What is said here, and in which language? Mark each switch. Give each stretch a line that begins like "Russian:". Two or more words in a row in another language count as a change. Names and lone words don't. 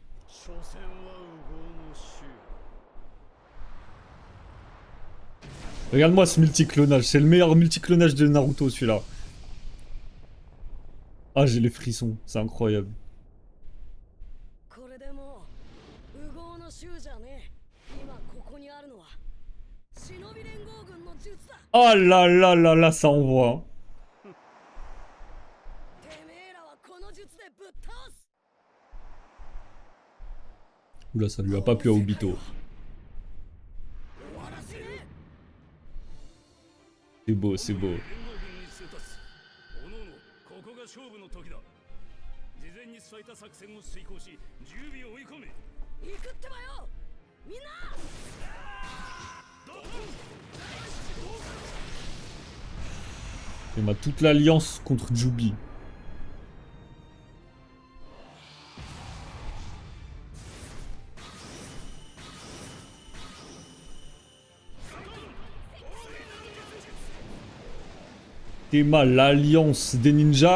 Japanese: 所詮は烏合の衆。
French: Regarde-moi ce multiclonage, c'est le meilleur multiclonage de Naruto, celui-là. Ah, j'ai les frissons, c'est incroyable.
Japanese: これでもう烏合の衆じゃねえ。今ここにあるのは忍び連合軍の術だ。
French: Oh là là là là, ça envoie. Hein.
Japanese: てめえらはこの術でぶっ倒す。
French: Oula, ça lui a pas plu à Obito.
Japanese: 終わらせねえ。
French: C'est beau, c'est beau.
Japanese: 連合軍に通達。おのおの、ここが勝負の時だ。事前に伝えた作戦を遂行し、10尾を追い込め。行くってばよ。みんな。
French: Il m'a toute l'alliance contre Jubi. T'es mal, l'alliance des ninjas.